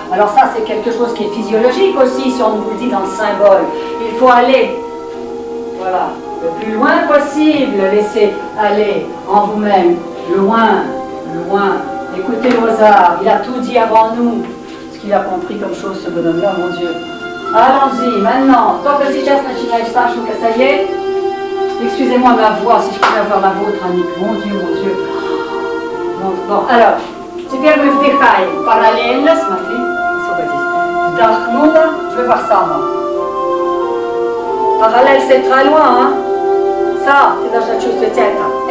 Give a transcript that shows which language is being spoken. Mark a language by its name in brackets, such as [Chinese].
[French] Alors ça, c'est quelque chose qui est physiologique aussi, si on vous le dit dans le symbole. Il faut aller, voilà, le plus loin possible, laisser aller en vous-même, loin, loin. Écoutez Mozart, il a tout dit avant nous. Ce qu'il a compris comme chose, ce bonhomme-là, mon Dieu. Allons-y, maintenant. [Russian] Только сейчас начинает Сашенька, [French] ça y est. Excusez-moi ma voix, si je peux avoir la vôtre, Annick. Mon Dieu, mon Dieu. Bon, alors, [Russian] теперь мы вдыхаем параллельно, смотри, освободись. Вдохнула, [French] je vais voir ça, moi. Параллель, c'est très loin, hein. Ça, [Russian] ты должна чувствовать это.